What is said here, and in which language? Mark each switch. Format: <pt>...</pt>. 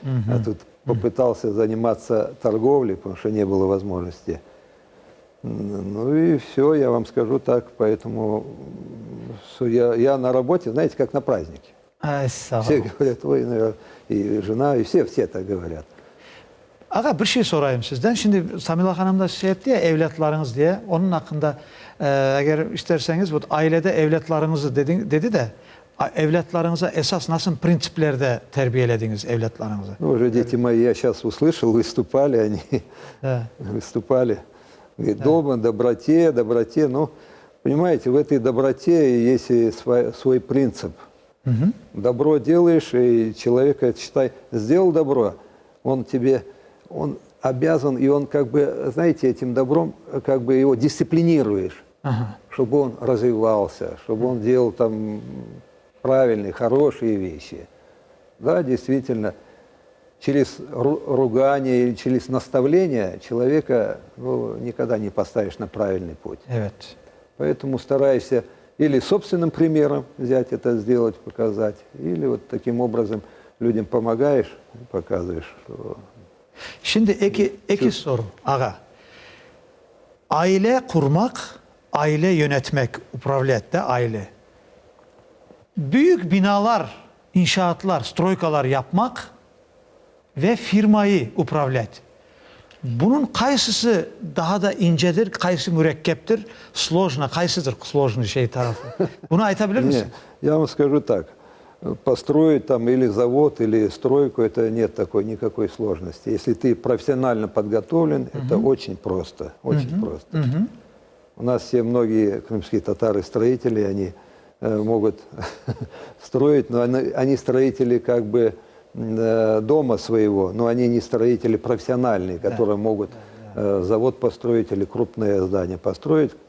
<ru>А тут попытался заниматься торговлей, потому что не было возможности. Ну и все, я вам скажу так. Поэтому я на работе, знаете, как на празднике. Все говорят, ой, наверное, и жена, и все так говорят.</ru> <crh>Ağa bir şey sorayım sizden. Şimdi Samila Hanım da şey etti ya evlatlarınız diye. Onun hakkında eğer isterseniz bu ailede evlatlarınızı dedi de evlatlarınıza esas nasıl prinsiplerde terbiyelediniz evlatlarınızı?</crh> <ru>Ну, уже дети мои, я сейчас услышал, выступали они, выступали. Говорит, дома, доброте. Ну, понимаете, в этой доброте есть и свой принцип. Добро делаешь, и человек, это считай, сделал добро, он обязан, и он как бы, знаете, этим добром как бы его дисциплинируешь, чтобы он развивался, чтобы он делал там правильные, хорошие вещи. Да, действительно, через ругание или через наставление человека никогда не поставишь на правильный путь.</ru> <crh>Evet.</crh> <ru>Поэтому старайся или собственным примером взять это, сделать, показать, или вот таким образом людям помогаешь, показываешь. Что...</ru> <crh>Şimdi iki soru ağa. Aile kurmak, aile yönetmek, upravlette aile. Büyük binalar, inşaatlar, stroykalar yapmak ve firmayı upravlet. Bunun kaysısı daha da incedir, kaysı mürekkeptir,</crh> <ru>сложно,</ru> <crh>kaysıdır</crh> <ru>сложный</ru> <crh>şey tarafı. Bunu aytabilir misin?</crh> <ru>Я вам скажу так. Построить там или завод, или стройку, это нет никакой сложности. Если ты профессионально подготовлен, это очень просто, очень просто. У нас все многие крымские татары-строители, они могут строить, но они строители как бы дома своего, но они не строители профессиональные, которые могут завод построить или крупное здание построить.</ru>